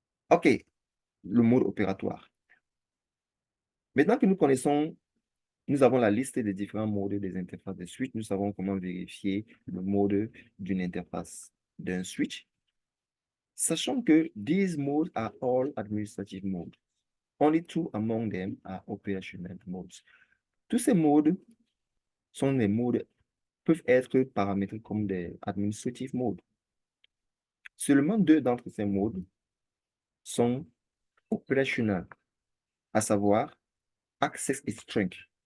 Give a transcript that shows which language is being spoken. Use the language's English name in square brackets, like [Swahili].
[French] OK, le mode opératoire. Maintenant que nous connaissons, nous avons la liste des différents modes des interfaces de switch, nous savons comment vérifier le mode d'une interface d'un switch. Sachant que [English] these modes are all administrative modes. Only two among them are operational modes. [French] Tous ces modes sont des modes peuvent être paramétrés comme des [English] administrative modes. [French] Seulement deux d'entre ces modes sont opérationnels, à savoir Access et Strength.